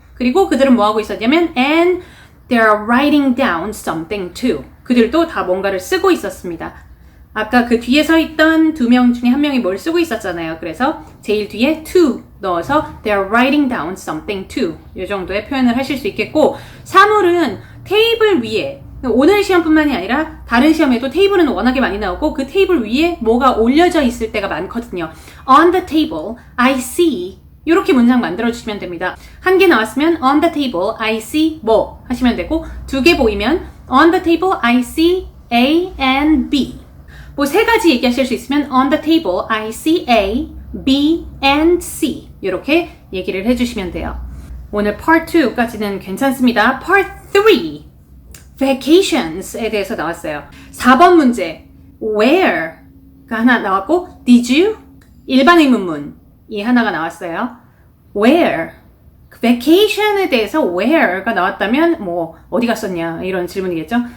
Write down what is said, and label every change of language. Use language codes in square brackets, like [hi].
[ko] 그리고 그들은 뭐 하고 있었냐면 [en] and they're writing down something too. [ko] 그들도 다 뭔가를 쓰고 있었습니다. 아까 그 뒤에 서 있던 2명 중에 1명이 뭘 쓰고 있었잖아요. 그래서 제일 뒤에 to 넣어서 [en] they're writing down something too. [ko] 이 정도의 표현을 하실 수 있겠고 사물은 테이블 위에 오늘 시험뿐만이 아니라 다른 시험에도 테이블은 워낙에 많이 나오고 그 테이블 위에 뭐가 올려져 있을 때가 많거든요. [en] On the table, I see [ko] 이렇게 문장 만들어주시면 됩니다. 1개 나왔으면 [en] on the table, I see [ko] 뭐 하시면 되고 2개 보이면 [en] on the table, I see A and B [ko] 뭐 3가지 얘기하실 수 있으면 [en] on the table, I see A, B and C [ko] 이렇게 얘기를 해주시면 돼요. 오늘 Part 2까지는 괜찮습니다. Part 3 vacations에 대해서 나왔어요. 4번 문제 where가 하나 나왔고 [en] did you? [ko] 일반 의문문이 하나가 나왔어요. where vacation에 대해서 where가 나왔다면 뭐 어디 갔었냐 이런 질문이겠죠.